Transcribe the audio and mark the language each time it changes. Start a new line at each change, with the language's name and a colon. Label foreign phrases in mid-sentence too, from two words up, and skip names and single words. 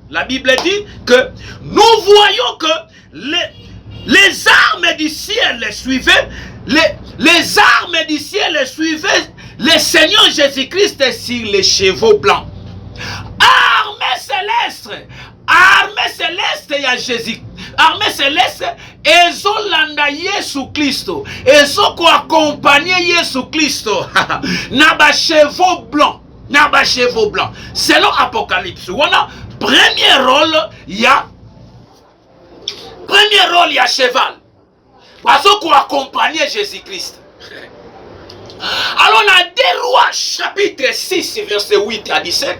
French: La Bible dit que nous voyons que les armes du ciel les suivaient, les armes du ciel les suivaient le Seigneur Jésus-Christ sur les chevaux blancs. Armée céleste
Lingala: ya Jésus.
French: Armée céleste
Lingala: ezolanda Yesu Kristo. Ezoko accompagner Yesu Kristo. Na ba
French: chevaux blancs.
Lingala: Na ba
French: chevaux blancs. Selon Apocalypse, on a premier rôle ya cheval. Bazoko accompagner Jésus-Christ. Alors, on a 2 Rois, chapitre 6, verset 8 à 17.